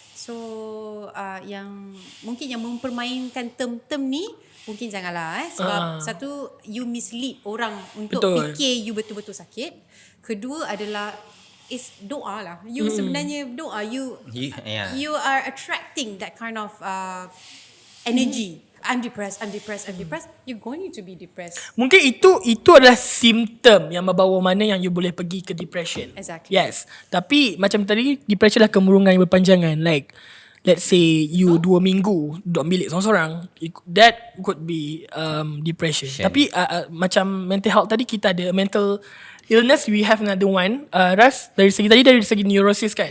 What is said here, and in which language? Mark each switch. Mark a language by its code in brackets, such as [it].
[ms] So yang mungkin yang mempermainkan term-term ni mungkin janganlah sebab satu, [en] you mislead [ms] orang untuk Betul. fikir you betul-betul sakit. Kedua adalah is doa lah. [en] You [ms] sebenarnya doa, [en] you are attracting that kind of energy. I'm depressed. You're going to be depressed. [ms] Mungkin itu adalah simptom yang membawa mana yang you boleh pergi ke depression. [en] Exactly. [ms] Yes. Tapi macam tadi, depression lah kemurungan yang berpanjangan. [en] Like, let's say you [ms] 2 minggu duduk bilik seorang-seorang, [en] that could be depression. [ms] Tapi macam [en] mental health [ms] tadi, kita ada [en] mental illness, we have another one. [ms] Ras, dari segi neurosis kan?